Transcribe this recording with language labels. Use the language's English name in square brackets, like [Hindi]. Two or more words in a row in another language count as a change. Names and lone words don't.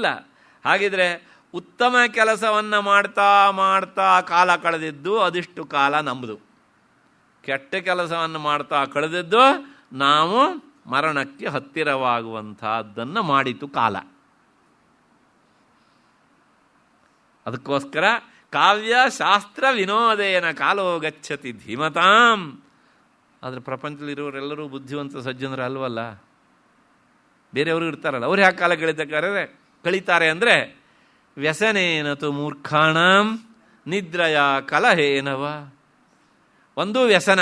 [Kannada] ಹಾಗಿದ್ರೆ ಉತ್ತಮ ಕೆಲಸವನ್ನು ಮಾಡ್ತಾ ಮಾಡ್ತಾ ಕಾಲ ಕಳೆದಿದ್ದು ಅದಿಷ್ಟು ಕಾಲ ನಮ್ಮದು. ಕೆಟ್ಟ ಕೆಲಸವನ್ನು ಮಾಡ್ತಾ ಕಳೆದಿದ್ದು ನಾವು ಮರಣಕ್ಕೆ ಹತ್ತಿರವಾಗುವಂತಹದ್ದನ್ನು ಮಾಡಿತು ಕಾಲ. [Sanskrit] ಅದಕ್ಕೋಸ್ಕರ ಕಾವ್ಯ ಶಾಸ್ತ್ರ ವಿನೋದೇನ ಕಾಲೋ ಗಚ್ಚತಿ ಧೀಮತಾಂ. [Kannada] ಆದರೆ ಪ್ರಪಂಚದಲ್ಲಿರೋರೆಲ್ಲರೂ ಬುದ್ಧಿವಂತ ಸಜ್ಜನರು ಅಲ್ವಲ್ಲ, ಬೇರೆಯವರು ಇರ್ತಾರಲ್ಲ. ಅವ್ರು ಯಾಕೆ ಕಾಲ ಕಳೀತಾರೆ ಅಂದರೆ [Sanskrit] ವ್ಯಸನೇನತು ಮೂರ್ಖಾಣಂ ನಿದ್ರಯ ಕಲಹೇನವ. [Kannada] ಒಂದು ವ್ಯಸನ.